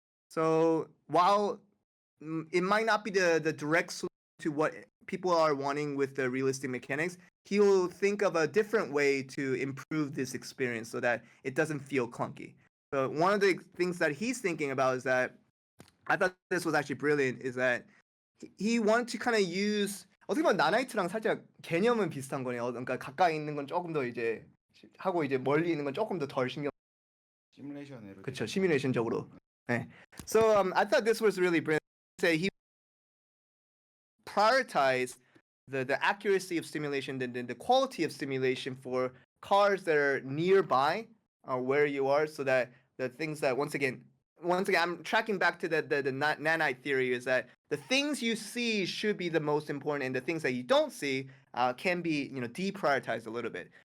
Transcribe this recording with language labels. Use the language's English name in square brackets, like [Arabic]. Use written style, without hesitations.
[English] So while it might not be the direct solution to what people are wanting with the realistic mechanics, he will think of a different way to improve this experience so that it doesn't feel clunky. So one of the things that he's thinking about is that I thought this was actually brilliant is that he wanted to kind of use [Korean] 어떻게 보면 나나이트랑 살짝 개념은 비슷한 거네요. 그러니까 가까이 있는 건 조금 더 이제 하고 이제 멀리 있는 건 조금 더 덜 신경. 시뮬레이션으로. 그렇죠. 시뮬레이션적으로. 네. [English] So I thought this was really brilliant. Say he prioritized the accuracy of simulation and the quality of simulation for cars that are nearby where you are, so that the things that once again I'm tracking back to the nanite theory is that the things you see should be the most important, and the things that you don't see can be deprioritized a little bit.